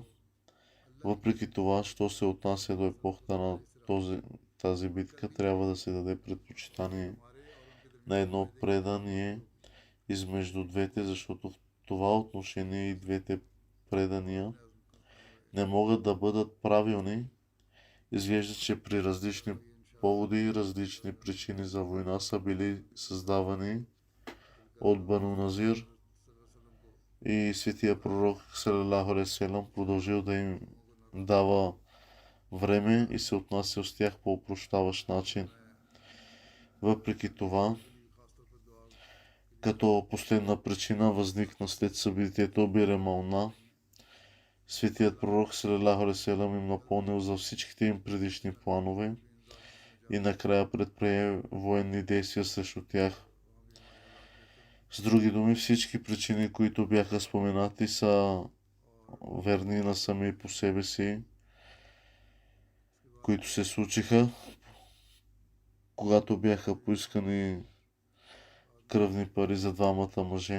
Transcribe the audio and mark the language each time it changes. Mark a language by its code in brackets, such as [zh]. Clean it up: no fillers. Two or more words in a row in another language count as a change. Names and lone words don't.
[bg] Въпреки това, що се отнася до епохата на тази битка, трябва да се даде предпочитание на едно предание измежду двете, защото в това отношение и двете предания не могат да бъдат правилни. Изглежда, че при различни поводи и различни причини за война са били създавани от Бану Назир и светия пророк [ar] صلى الله عليه وسلم [bg] продължил да им дава време и се отнасял с тях по опрощаващ начин. Въпреки това, като последна причина възникна след събитието Бир Мауна, светият пророк [ar] صلى الله عليه وسلم [bg] им напомнил за всичките им предишни планове и накрая предприе военни действия срещу тях. С други думи, всички причини, които бяха споменати, са верни на сами по себе си, които се случиха, когато бяха поискани кръвни пари за двамата мъже.